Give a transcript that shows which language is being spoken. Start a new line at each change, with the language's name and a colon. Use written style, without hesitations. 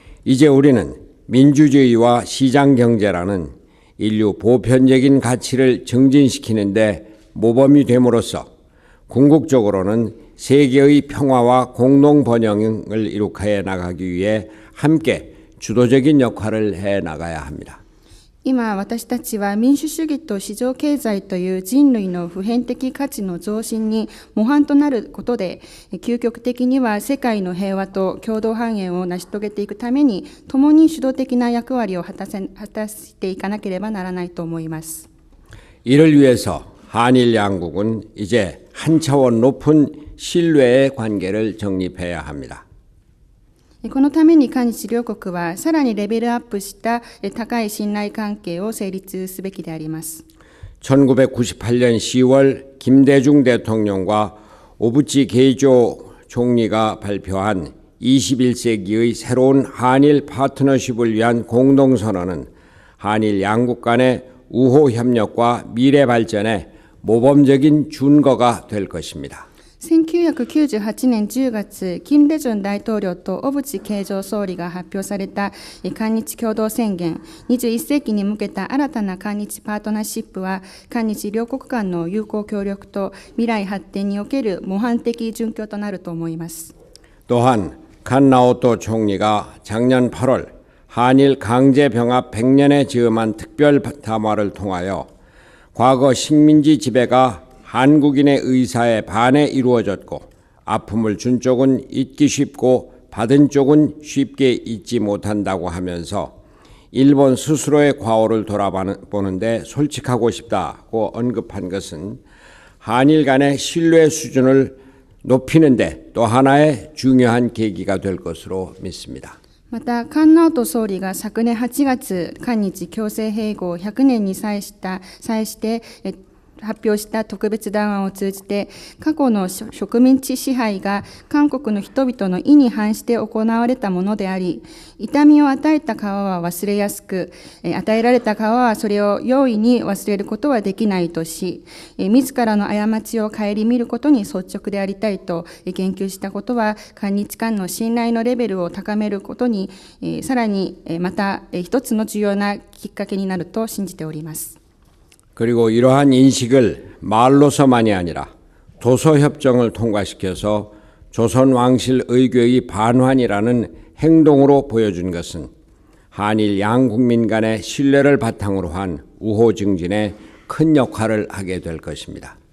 Korean: 이제 우리는 민주주의와 시장 경제라는 인류 보편적인 가치를 증진시키는 데 모범이 됨으로써 궁극적으로는 세계의 평화와 공동 번영을 이룩해 나가기 위해 함께 주도적인 역할을 해 나가야 합니다.
Japanese: 今私たちは民主主義と市場経済という人類の普遍的価値の増進に模範となることで、究極的には世界の平和と共同繁栄を成し遂げていくために共に主導的な役割を果たしていかなければならないと思います。
Korean: 이를 위해서 한일 양국은 이제 한 차원 높은 신뢰의 관계를 정립해야 합니다.
Japanese: このために韓日両国はさらにレベルアップした高い信頼関係を成立すべきであります。
Korean: 1998년 10월 김대중 대통령과 오부치 게이조 총리가 발표한 21세기의 새로운 한일 파트너십을 위한 공동선언은 한일 양국 간의 우호 협력과 미래 발전의 모범적인 준거가 될 것입니다.
Japanese: 1998年10月、金大中大統領と小渕恵三総理が発表された韓日共同宣言、21世紀に向けた新たな韓日パートナーシップは、韓日両国間の友好協力と未来発展における模範的準拠となると思います。
Korean: 또한 칸나오토 총리가 작년 8월 한일 강제병합 100년에 즈음한 특별 담화를 통하여 과거 식민지 지배가 한국인의 의사에 반해 이루어졌고 아픔을 준 쪽은 잊기 쉽고 받은 쪽은 쉽게 잊지 못한다고 하면서 일본 스스로의 과오를 돌아보는데 솔직하고 싶다고 언급한 것은 한일 간의 신뢰 수준을 높이는 데 또 하나의 중요한 계기가 될 것으로 믿습니다.
Japanese: また、菅直人総理が昨年8月、韓日強制併合100年に際して発表した特別談話を通じて、過去の植民地支配が韓国の人々の意に反して行われたものであり、痛みを与えた川は忘れやすく、与えられた川はそれを容易に忘れることはできないとし、自らの過ちを顧みることに率直でありたいと言及したことは、韓日間の信頼のレベルを高めることに、さらにまた一つの重要なきっかけになると信じております。
Korean: 그리고 이러한 인식을 말로서만이 아니라 도서협정을 통과시켜서 조선왕실 의궤의 반환이라는 행동으로 보여준 것은 한일 양국민 간의 신뢰를 바탕으로 한 우호 증진에 큰 역할을 하게 될 것입니다.